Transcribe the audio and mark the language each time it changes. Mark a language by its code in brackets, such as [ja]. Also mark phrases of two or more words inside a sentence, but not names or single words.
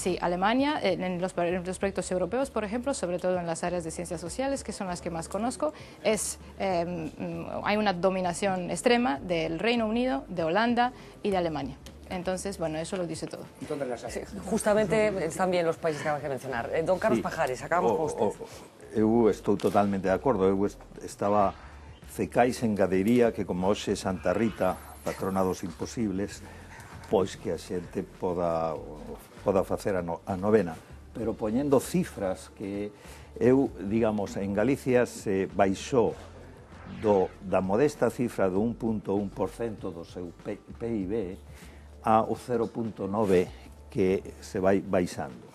[es] Sí, Alemania, en los proyectos europeos, por ejemplo, sobre todo en las áreas de ciencias sociales, que son las que más conozco, hay una dominación extrema del Reino Unido, de Holanda y de Alemania. Entonces, bueno, eso lo dice todo. Sí, justamente están bien los países que acabas de mencionar. Don Carlos Pajares, acabamos con usted. [gl] Eu estou totalmente de acordo. Eu estaba fecais engadería que, como hoxe Santa Rita, patrona dos imposibles, pois que a xente poda facer a novena, pero poñendo cifras que eu, digamos, en Galicia se baixou da modesta cifra do 1,1% do seu PIB ao 0,9% que se vai baixando.